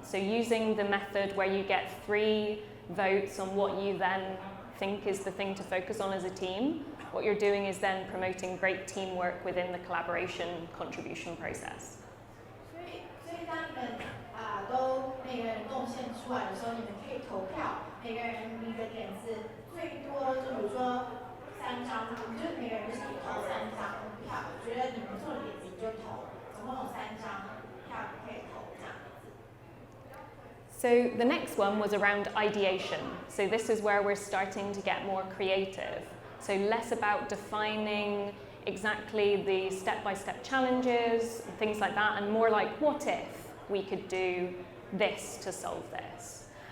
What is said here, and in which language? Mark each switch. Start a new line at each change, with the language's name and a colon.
English: So using the method where you get 3 votes on what you then think is the thing to focus on as a team, what you're doing is then promoting great teamwork within the collaboration contribution process.
Chinese: 所以当你们都每个人贡献出来的时候，你们可以投票，每个人你的点子最多就比如说3张，你就每个人就是投3张票，我觉得你们做的点子你就投，总共有3张票你可以投这样子。
English: So the next one was around ideation. So this is where we're starting to get more creative. So less about defining exactly the step-by-step challenges, things like that, and more like, what if we could do this to solve this?